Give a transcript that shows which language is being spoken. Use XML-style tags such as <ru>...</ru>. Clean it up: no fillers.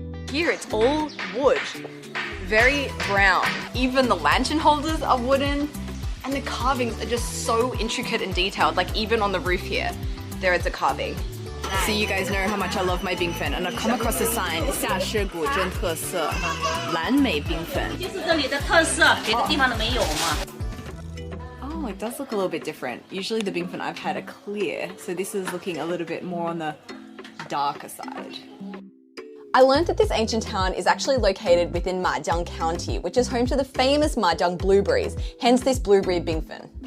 <en>Here it's all wood, very brown. Even the lantern holders are wooden, and the carvings are just so intricate and detailed. Like even on the roof here, there is a carving. So you guys know how much I love my bingfen, and I've come across a sign,</en> <zh>夏式古镇特色蓝莓冰粉. 就是这里的特色，别的地方都没有嘛。</zh> <en>Oh, it does look a little bit different. Usually the bingfen I've had are clear, so this is looking a little bit more on the darker side. I learned that this ancient town is actually located within Majiang County, which is home to the famous Majiang blueberries, hence this blueberry bingfen.</en>